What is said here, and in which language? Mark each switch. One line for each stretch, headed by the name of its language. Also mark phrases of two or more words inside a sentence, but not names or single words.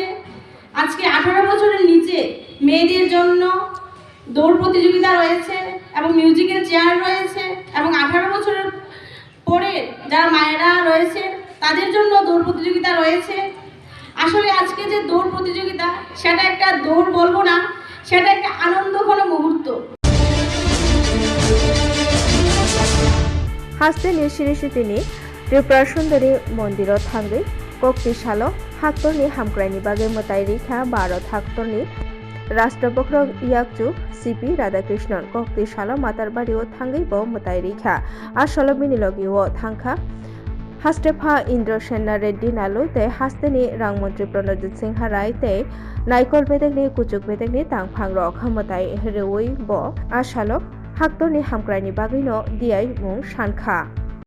Bangla: আজকে 18 বছরের নিচে মেয়েদের জন্য দৌড় প্রতিযোগিতা রয়েছে এবং মিউজিক্যাল চেয়ার রয়েছে এবং 18 বছরের পরে যারা মায়েরা রয়েছে তাদের জন্য দৌড় প্রতিযোগিতা রয়েছে। আসলে আজকে যে দৌড় প্রতিযোগিতা সেটা একটা দৌড় বলবো না, সেটা একটা আনন্দঘন মুহূর্ত।
Kok Borok: हास्तेनि सिरिसितिनि त्रिपुरा सुंदरी मन्दिर थांगै कक्ति सालो हाक्तरनि हामक्रायनि बागै मताय रैखा भारत हाक्तरनि राष्ट्रपक्ष याकचु CP राधाकृष्णन कक्ति सालो मातारबारियाव थांगैबो मताय रैखा आसलो मिनिलगियो थांखा हास्तेफा इंद्रसेना रेड्डी नालु ते हास्तेनि रांमंत्री प्रणजित सिंह राय ते नायकल बेदेगनि कुचुक बेदेगनि तांफां रक मताय रेवै बो आसालो हाक्तरनि हामक्रायनि बागैनो दियाय मुं सानखा।